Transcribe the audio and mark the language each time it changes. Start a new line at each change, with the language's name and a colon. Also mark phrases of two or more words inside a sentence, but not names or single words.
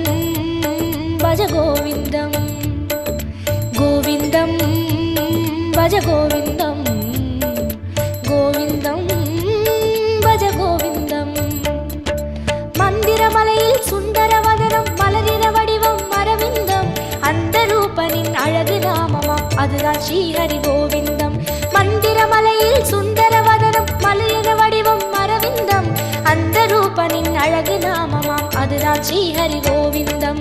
Sanskrit: भज गोविन्दं गोविन्दं भज गोविन्दं गोविन्दं भज गोविन्दं।
Tamil: மந்திரமலையில் சுந்தரவதனம் மலரின வடிவம் அரவிந்தம் அந்த ரூபனின் அழகு நாமமாம் அதுதான் ஸ்ரீஹரி கோவிந்தம். மந்திரமலையில் சுந்தரவதனம் மலரின வடிவம் அரவிந்தம் அந்த ரூபனின் அழகு நாமமாம் அதுதான் ஸ்ரீஹரி கோவிந்தம்.